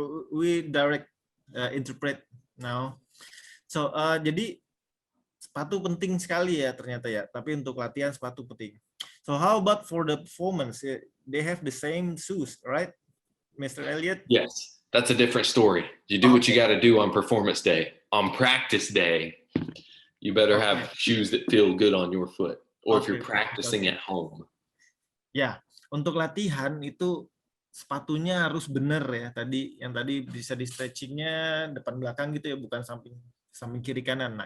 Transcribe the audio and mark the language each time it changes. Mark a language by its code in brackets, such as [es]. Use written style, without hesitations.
[en] We direct interpret now. [id] So jadi sepatu penting sekali ya ternyata ya. Tapi untuk latihan sepatu penting. [en] So how about for the performance? They have the same shoes, right, Mr. Elliot? Yes, that's a different story. You do what you got to do on performance day. On practice day, you better have shoes that feel good on your foot, or if you're practicing at home. [id] Ya, untuk latihan itu sepatunya harus benar ya. Yang tadi bisa di stretchingnya depan belakang gitu ya, bukan samping kiri kanan.